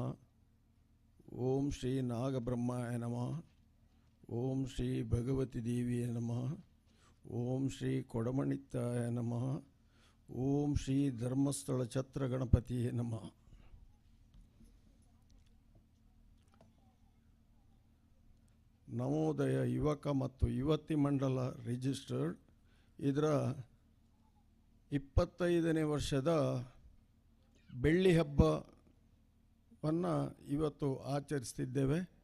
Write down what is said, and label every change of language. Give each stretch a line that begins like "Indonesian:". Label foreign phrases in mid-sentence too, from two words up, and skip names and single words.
Sanskrit: ಓಂ ಶ್ರೀ ನಾಗಬ್ರಹ್ಮಾಯ ನಮಃ. ಓಂ ಶ್ರೀ ಭಗವತಿ ದೇವಿಯೇ ನಮಃ. ಓಂ ಶ್ರೀ ಕೊಡಮಣಿತ್ತಾಯ ನಮಃ. ಓಂ ಶ್ರೀ ಧರ್ಮಸ್ಥಳ ಛತ್ರ ಗಣಪತಿಯೇ ನಮಃ.
Kannada: ನವೋದಯ ಯುವಕ ಮತ್ತು ಯುವತಿ ಮಂಡಲ ರಿಜಿಸ್ಟರ್ಡ್ ಇದರ 25ನೇ ವರ್ಷದ ಬೆಳ್ಳಿ ಹಬ್ಬವನ್ನು ಇವತ್ತು ಆಚರಿಸ್ತಿದ್ದೇವೆ.